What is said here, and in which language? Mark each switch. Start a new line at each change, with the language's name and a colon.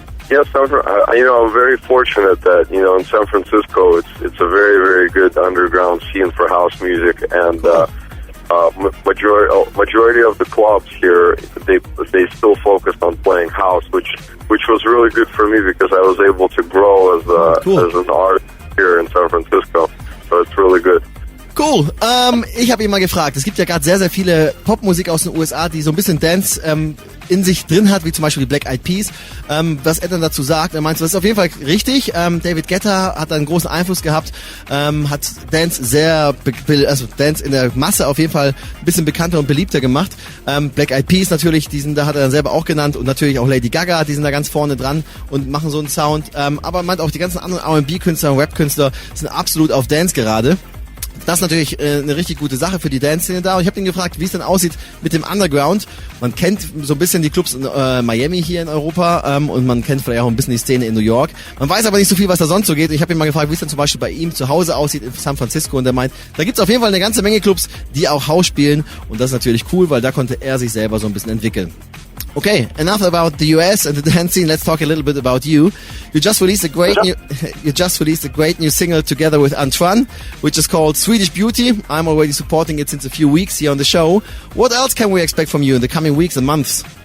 English: Yes, I'm very fortunate that, in San Francisco, it's a very, very good underground scene for house music, and majority of the clubs here, they still focused on playing house, which was really good for me because I was able to grow as an artist here in San Francisco. So it's really good. Cool.
German: Ich habe ihn mal gefragt. Es gibt ja gerade sehr, sehr viele Popmusik aus den USA, die so ein bisschen Dance in sich drin hat, wie zum Beispiel die Black Eyed Peas. Was er dann dazu sagt, er meint, das ist auf jeden Fall richtig. David Guetta hat einen großen Einfluss gehabt, hat Dance Dance in der Masse auf jeden Fall ein bisschen bekannter und beliebter gemacht. Black Eyed Peas natürlich, da hat er dann selber auch genannt, und natürlich auch Lady Gaga, die sind da ganz vorne dran und machen so einen Sound. Aber er meint auch, die ganzen anderen R&B-Künstler und Rap-Künstler sind absolut auf Dance gerade. Das ist natürlich eine richtig gute Sache für die Dance-Szene da. Und ich habe ihn gefragt, wie es denn aussieht mit dem Underground. Man kennt so ein bisschen die Clubs in Miami hier in Europa und man kennt vielleicht auch ein bisschen die Szene in New York. Man weiß aber nicht so viel, was da sonst so geht. Ich habe ihn mal gefragt, wie es denn zum Beispiel bei ihm zu Hause aussieht in San Francisco. Und er meint, da gibt's auf jeden Fall eine ganze Menge Clubs, die auch House spielen. Und das ist natürlich cool, weil da konnte er sich selber so ein bisschen entwickeln.
English: Okay, enough about the US and the dance scene. Let's talk a little bit about you. You just released a great new single together with Antoine, which is called Swedish Beauty. I'm already supporting it since a few weeks here on the show. What else can we expect from you in the coming weeks and months?